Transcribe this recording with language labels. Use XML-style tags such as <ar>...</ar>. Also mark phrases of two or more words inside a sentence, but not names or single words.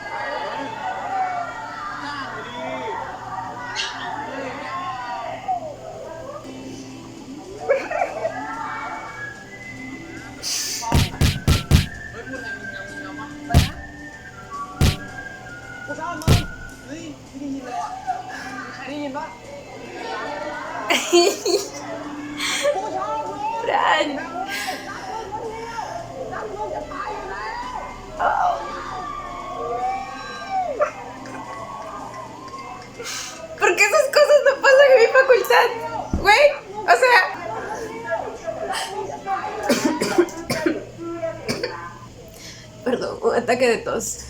<th>หน่อยดิชอบไหมเฮ้ยพูดอะไรมึงยังวะไปนะกูชอบมึงเฮ้ยไม่ได้ยินเลยอ่ะมีใครได้ยินปะกูชอบมึง Fran. รักมึงจะตายอยู่แล้ว</th> <es>¿Por qué esas cosas no pasan en mi facultad? Güey, o sea... Perdón, un ataque de tos.</es>